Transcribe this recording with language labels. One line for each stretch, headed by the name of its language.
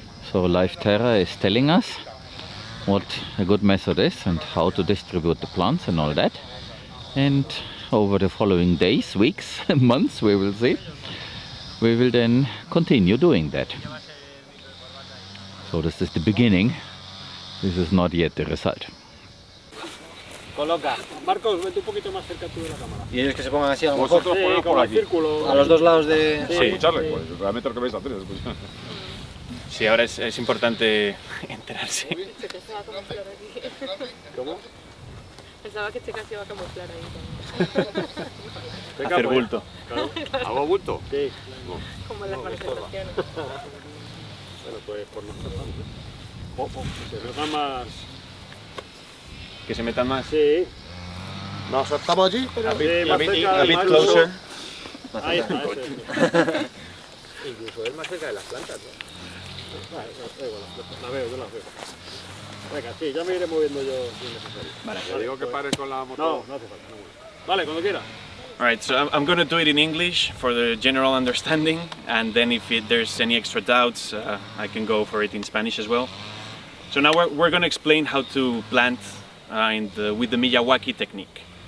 English: So Life Terra is telling us what a good method is and how to distribute the plants and all that. And over the following days, weeks, months, we will see, we will then continue doing that. So this is the beginning. This is not yet the result.
Spanish: Coloca. Marcos, vete un poquito más cerca tú de la cámara. Y ellos que se pongan así a lo mejor. Vosotros poneos por como el aquí. círculo. A los dos lados de... Sí, escucharle, pues realmente lo que vais a hacer es escuchar. Sí, ahora es importante enterarse. ¿Cómo? Pensaba que este casi iba a camuflar ahí. Hacer bulto. Claro. ¿Hago bulto? Sí. Como en las manifestaciones. Bueno, pues por nuestra parte. Que se nota más. Que se metan más. Sí. ¿Nos saltamos allí? Pero
English: A bit
Spanish: más
English: closer.
Spanish: Ahí está, eso es. Incluso es más cerca de las plantas, ¿no? Vale, da igual, la veo, yo la veo. Venga, sí, ya me iré moviendo yo si es necesario. Vale. Te digo que pare con la moto. No, no hace falta. Vale, cuando quiera.
English: Alright, so I'm going to do it in English for the general understanding, and then if there's any extra doubts, I can go for it in Spanish as well. So now we're going to explain how to plant with the Miyawaki technique.